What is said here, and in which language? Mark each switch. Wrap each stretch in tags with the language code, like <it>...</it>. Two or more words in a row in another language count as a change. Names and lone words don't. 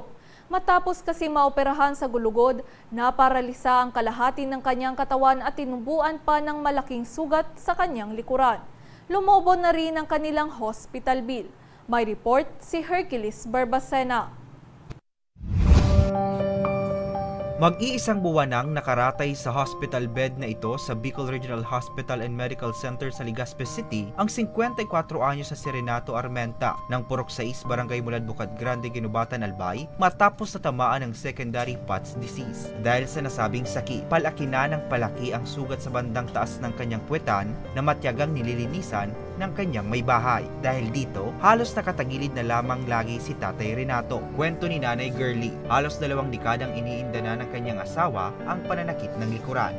<tl>Matapos kasi maoperahan sa gulugod, naparalisa ang kalahati ng kanyang katawan at tinubuan pa ng malaking sugat sa kanyang likuran. Lumobo na rin ang kanilang</tl> <en>hospital bill.</en> <tl>May report si Hercules Barbacena. Mag-iisang buwan nang nakaratay sa</tl> <en>hospital bed</en> <tl>na ito sa Bicol Regional Hospital and Medical Center sa Legazpi City ang 54 anyos na si Renato Armenta ng Purok 6, Barangay Mulad Bukad Grande, Ginubatan, Albay matapos natamaan ng</tl> <en>secondary POTS disease.</en> <tl>Dahil sa nasabing sakit, palaki na ng palaki ang sugat sa bandang taas ng kanyang puwetan na matyagang nililinisan ng kanyang may bahay. Dahil dito, halos nakatagilid na lamang lagi si Tatay Renato. Kwento ni Nanay Girlie, halos 2 dekadang iniinda na ng kanyang asawa ang pananakit ng likuran.</tl>